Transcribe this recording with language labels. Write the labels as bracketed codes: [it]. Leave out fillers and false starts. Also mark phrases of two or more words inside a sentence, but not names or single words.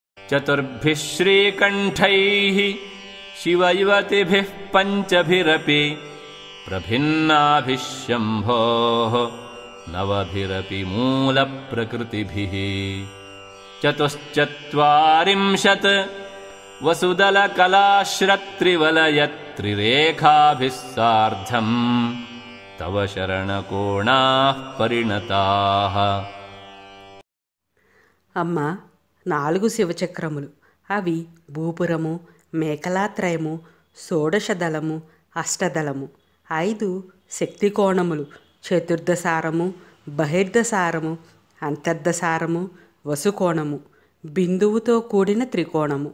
[sa] चतुर्भिः श्रीकण्ठैः शिवयुवतिभिः पञ्चभिरपि प्रभिन्नाभिः शम्भोः नवभिरपि मूलप्रकृतिभिः चतुश्चत्वारिंशत् वसुदलकलाश्रत्रिवलयत्रिरेखाभिः सार्धम् तव शरणकोणाः परिणताः. [te] అమ్మ 4 శివచక్రములు. అవి భూపురము, మేకలాత్రయము, షోడశదళము, అష్టదళము. 5 శక్తికోణములు: చతుర్దసారము, బహిర్దసారము, అంతర్దసారము, వసుకోణము, బిందువుతో కూడిన త్రికోణము.